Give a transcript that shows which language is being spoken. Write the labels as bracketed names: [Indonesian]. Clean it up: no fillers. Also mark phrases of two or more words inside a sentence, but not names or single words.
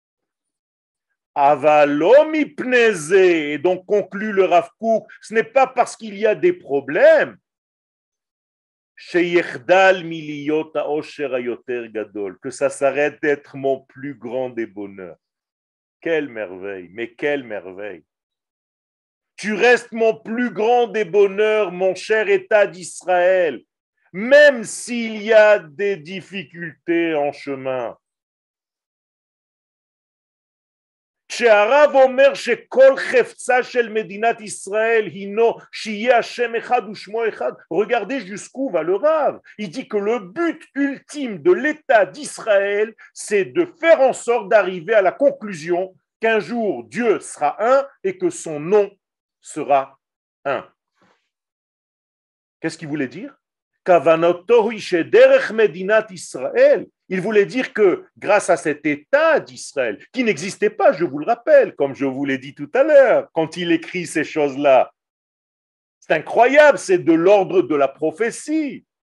[French] Avalomi pneze, et donc conclut le Rav Kook, ce n'est pas parce qu'il y a des problèmes que ça s'arrête d'être mon plus grand des bonheurs. Quelle merveille, mais quelle merveille. Tu restes mon plus grand des bonheurs, mon cher État d'Israël, même s'il y a des difficultés en chemin. [Hebrew] כשהרב אומר שכל חפצה של מדינת ישראל הינו שיהיה השם אחד ושמו אחד, [French] regardez jusqu'où va le Rav. Il dit que le but ultime de l'État d'Israël, c'est de faire en sorte d'arriver à la conclusion qu'un jour Dieu sera un et que son nom sera un. Qu'est-ce qu'il voulait dire? Il voulait dire que grâce à cet État d'Israël, qui n'existait pas, je vous le rappelle, comme je vous l'ai dit tout à l'heure, quand il écrit ces choses-là, c'est incroyable, c'est de l'ordre de la prophétie.